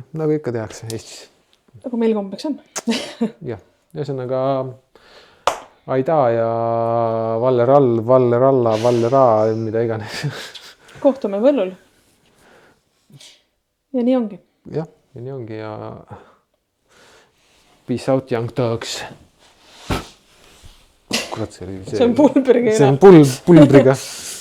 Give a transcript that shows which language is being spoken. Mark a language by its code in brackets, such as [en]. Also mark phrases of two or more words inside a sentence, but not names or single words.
[et] Nagu ikka tehakse Eestis. Nagu meil kombeks on. Jah, ühesõnaga Aida ja Vallerall, Valleralla, Vallera, mida iganes. Kohtume võllul. Ja nii ongi. Jah, ja nii ongi ja [en] peace out, young dogs. [et] Kurat, see on pulbriga. See on pulbriga.